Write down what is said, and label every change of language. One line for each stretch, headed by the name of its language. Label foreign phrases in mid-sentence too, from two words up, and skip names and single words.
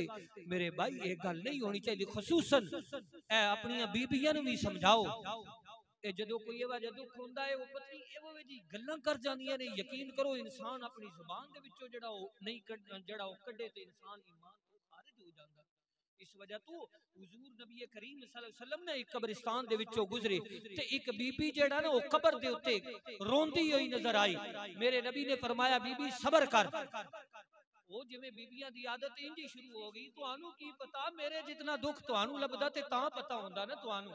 Punjabi: میرے بھائی یہ گل نہیں ہونی چاہیے، خصوصاً اے اپنی بیبیاں نوں بھی سمجھاؤ، اے جدوں کوئی ایوا جیہا دکھ ہوندا ہے، وہ پتنی ایوو جی گلاں کر جاندیاں نے، یقین کرو انسان اپنی زبان دے وچوں جیہڑا او نہیں جیہڑا او کڈھے تے انسان ایمان توں خارج ہو جاندا. اس وجہ توں حضور نبی کریم
Arabic: صلى الله عليه وسلم
Punjabi: نے ایک قبرستان دے وچوں گزرے تے ایک بی بی جیہڑا نا وہ قبر دے اتے روندی ہوئی نظر آئی. میرے نبی نے فرمایا بی بی صبر کر، وہ جویں بیبیاں دی عادت اِنج ہی شروع ہو گئی، تہانوں کی پتا میرے جتنا دکھ تہانوں لبھدا تے تاں پتا ہوندا نا تہانوں.